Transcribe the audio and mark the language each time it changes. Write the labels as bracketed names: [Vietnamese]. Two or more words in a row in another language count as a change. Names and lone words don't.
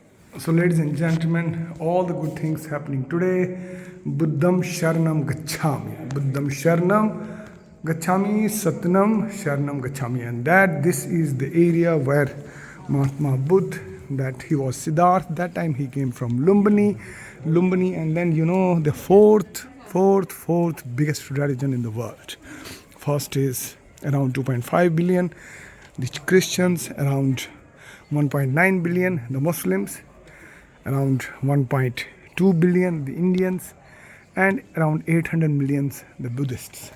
[English] So, ladies and gentlemen, all the good things happening today. [Pali] Buddham Sharanam Gacchami. Buddham Sharanam Gacchami, Satnam Sharanam Gacchami. [English] And that this is the area where Mahatma Buddha, that he was Siddharth. That time he came from Lumbini, and then the fourth biggest religion in the world. First is around 2.5 billion, the Christians around 1.9 billion, the Muslims around 1.2 billion, the Indians, and around 800 millions, the Buddhists.